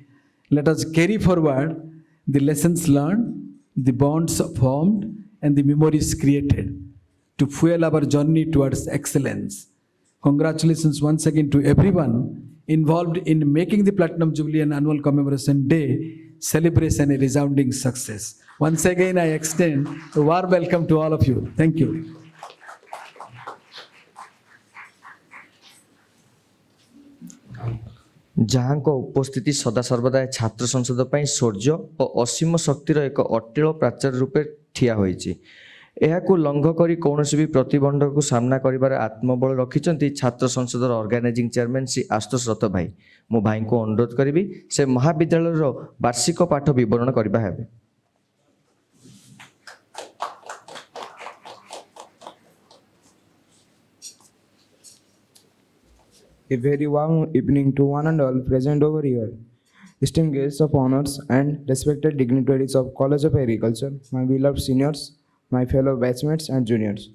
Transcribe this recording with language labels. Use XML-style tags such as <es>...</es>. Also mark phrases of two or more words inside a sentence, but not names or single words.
<en>Let us carry forward the lessons learned, the bonds formed, and the memories created to fuel our journey towards excellence. Congratulations once again to everyone involved in making the Platinum Jubilee and Annual Commemoration Day celebration a resounding success. Once again, I extend a warm welcome to all of you. Thank you.</en> <or>ଯାହାଙ୍କ ଉପସ୍ଥିତି ସଦାସର୍ବଦା ଛାତ୍ର ସଂସଦ ପାଇଁ ଶୌର୍ଯ୍ୟ ଓ ଅସୀମ ଶକ୍ତିର ଏକ ଅଟିଳ ପ୍ରାଚୀର ରୂପେ ଠିଆ ହୋଇଛି। ଏହାକୁ ଲଙ୍ଘ କରି କୌଣସି ବି ପ୍ରତିବନ୍ଧକକୁ ସାମ୍ନା କରିବାରେ ଆତ୍ମବଳ ରଖିଛନ୍ତି ଛାତ୍ର ସଂସଦର</or> <en>organizing chairman</en> <or>ଶ୍ରୀ ଆଶୁତୋଷ ରଥ ଭାଇ। ମୁଁ ଭାଇଙ୍କୁ ଅନୁରୋଧ କରିବି ସେ ମହାବିଦ୍ୟାଳୟର ବାର୍ଷିକ ପାଠ ବିବରଣ କରିବା ହେବେ।</or> <en>A very warm evening to one and all present over here. Esteemed guests of honors and respected dignitaries of College of Agriculture, my beloved seniors, my fellow batchmates and juniors.</en>